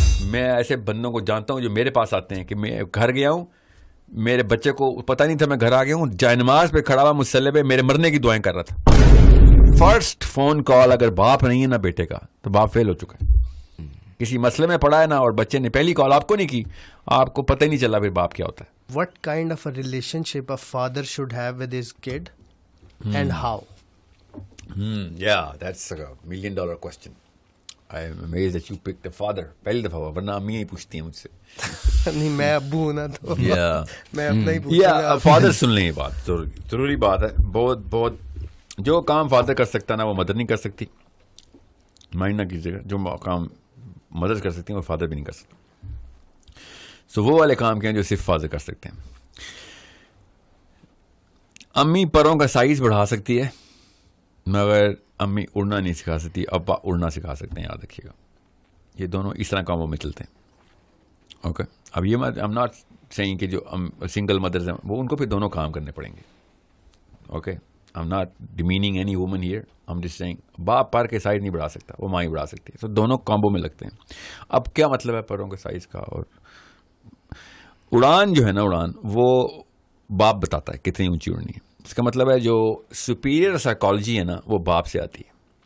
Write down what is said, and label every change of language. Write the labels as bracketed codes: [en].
[ur] میں ایسے بندوں کو جانتا ہوں جو میرے پاس آتے ہیں کہ میں گھر گیا ہوں, میرے بچے کو پتہ نہیں تھا میں گھر آ گیا ہوں, جائے نماز پہ کھڑا ہوا مصلی پہ میرے مرنے کی دعائیں کر رہا تھا. فرسٹ فون کال اگر باپ نہیں ہے نا بیٹے کا تو باپ فیل ہو چکا ہے. کسی مسئلے میں پڑا ہے نا, اور بچے نے پہلی کال آپ کو نہیں کی, آپ کو پتہ ہی نہیں چلا پھر باپ کیا ہوتا ہے. [en] What kind of a relationship a father should have with his kid and how? Yeah, that's a $1 million question. I am amazed that you picked a father. [ur] پہلی دفعہ ہوا, ورنہ امی ہی پوچھتی ہیں مجھ سے. نہیں میں ابو ہوں نا تو میں اپنا ہی پوچھوں گا. فادر سن لیں, یہ بات ضروری بات ہے. بہت بہت جو کام فادر کر سکتا نا وہ مدر نہیں کر سکتی. مائنڈ نہ کیجیے گا, جو کام مدر کر سکتی ہیں وہ فادر بھی نہیں کر سکتا. سو وہ والے کام کیا ہیں جو صرف فادر کر سکتے ہیں. امی پروں کا سائز بڑھا سکتی ہے مگر امی اڑنا نہیں سکھا سکتی, ابا اڑنا سکھا سکتے ہیں, یاد رکھیے گا. یہ دونوں اس طرح کاموں میں چلتے ہیں. اوکے, اب یہ [en] I'm not saying [ur] کہ جو سنگل مدرز ہیں وہ ان کو پھر دونوں کام کرنے پڑیں گے. [en] Okay, I'm not demeaning any woman here. I'm just saying [ur] باپ پر کے سائز نہیں بڑھا سکتا, وہ ماں ہی بڑھا سکتی ہے. تو دونوں کامبو میں لگتے ہیں. اب کیا مطلب ہے پروں کے سائز کا؟ اور اڑان جو ہے نا, اڑان وہ باپ بتاتا ہے کتنی اونچی اڑنی ہے. اس کا مطلب ہے جو سپیریئر سائیکالوجی ہے نا وہ باپ سے آتی ہے.